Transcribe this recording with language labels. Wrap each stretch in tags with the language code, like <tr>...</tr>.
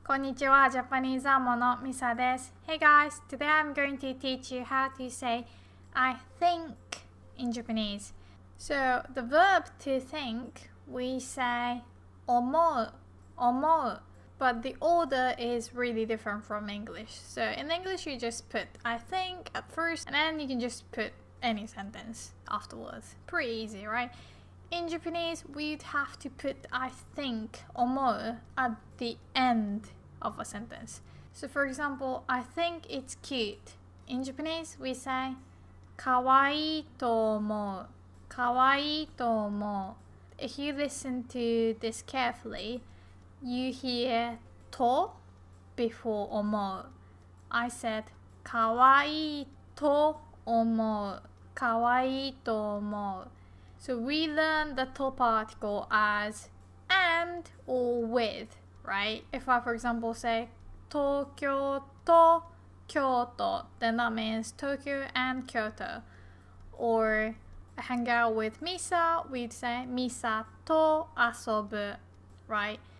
<ja>こんにちは、Japanese AmoのMisa です。</ja> <en>Hey guys, today I'm going to teach you how to say I think in Japanese. So the verb to think, we say 思う, 思う. But the order is really different from English. So in English you just put I think at first and then you can just put any sentence afterwards. Pretty easy, right? In Japanese, we'd have to put I think, 思う at the end of a sentence. So for example, I think it's cute. In Japanese, we say</en> <ja>かわいいと思う。かわいいと思う。</ja> <en>If you listen to this carefully, you hear と before 思う。 I said</en> <ja>かわいいと思う。かわいいと思う。</ja> <en>So we learn the to particle as and or with, right? If I, for example, say Tokyo to Kyoto, then that means Tokyo and Kyoto. Or hang out with Misa, we'd say</en> <ja>Misa to asobu,</ja> <en>right?</en>